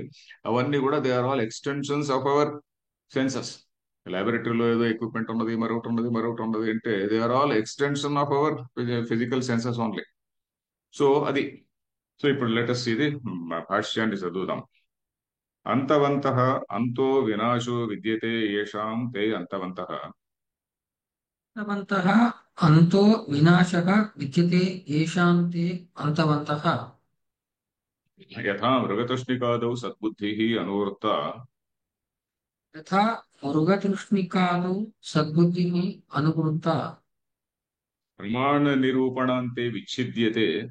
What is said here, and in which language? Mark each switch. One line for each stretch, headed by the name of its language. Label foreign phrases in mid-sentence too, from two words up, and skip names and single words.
English: అవన్నీ కూడా they are all extensions of our senses.
Telugu: లాబొరేటరీలో ఏదో ఎక్విప్మెంట్ ఉన్నది, మరొకటి ఉన్నది అంటే
English: they are all extension of our physical senses only.
Telugu: సో అది. సో ఇప్పుడు లెటస్ ఇది భాష్యాన్ని చదువుదాం.
Sanskrit: అంతవంతః అంతో వినాశో విద్యతే येषां ते అంతవంతః. అంతవంతః అంతో వినాశः విద్యతే येषां ते అంతవంతः. యథా మృగతృష్ణికాదౌ సద్బుద్ధిః అనువృత్తా యథా మృగతృష్ణికాదౌ సద్బుద్ధిః అనువృత్తా ప్రమాణ నిరూపణాంతే విచ్ఛిద్యతే